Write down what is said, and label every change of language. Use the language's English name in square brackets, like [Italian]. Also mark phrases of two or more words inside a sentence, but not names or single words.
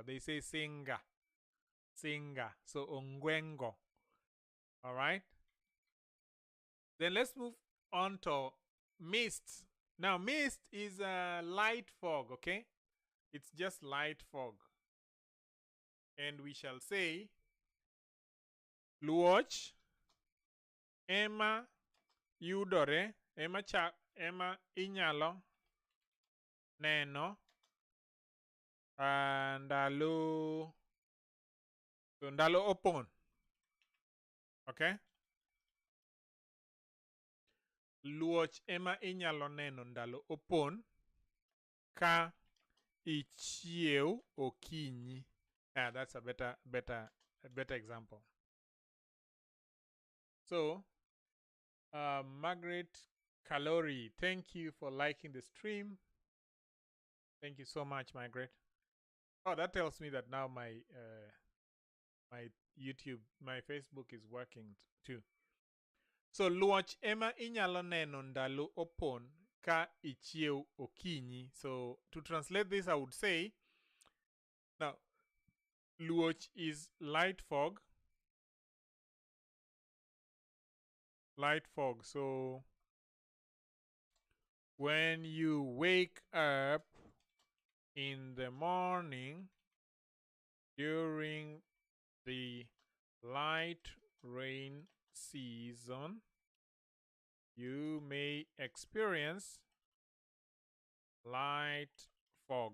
[English] They say singer. So ongwengo. Alright? Then let's move on to mist. Now mist is a light fog, okay? It's just light fog. And we shall say [Luo (Kenya and Tanzania)] Luoch ema yudore ema inyalo neno ndalo opon. [English] Okay? [Luo (Kenya and Tanzania)] Luoch ema inyalo neno ndalo opon ka ichiew okinyi. [English] Yeah, that's a better example. So, Margaret Calori, thank you for liking the stream. Thank you so much, Margaret. Oh, that tells me that now my YouTube, my Facebook is working too. So, [Luo (Kenya and Tanzania)] luoch ema inyalo neno ndalo opon ka ichiew okinyi. [English] So, to translate this, I would say, now, luoch is light fog. Light fog. So, when you wake up in the morning during the light rain season, you may experience light fog.